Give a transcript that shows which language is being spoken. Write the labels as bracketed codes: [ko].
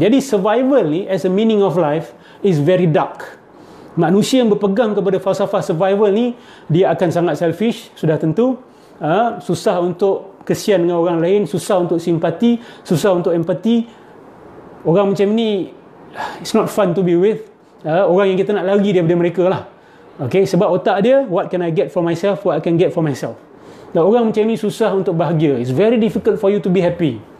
[en] Jadi survival ni as a meaning of life is very dark. [ms] Manusia yang berpegang kepada falsafah survival ni, dia akan sangat selfish, sudah tentu. Susah untuk kesian dengan orang lain, susah untuk simpati, susah untuk empati. Orang macam ni, [en] it's not fun to be with. [ms] Orang yang kita nak lari daripada mereka lah. [en] Okay, [ms] sebab otak dia, [en] what can I get for myself, what I can get for myself. [ms] Dan orang macam ni susah untuk bahagia. [en] It's very difficult for you to be happy.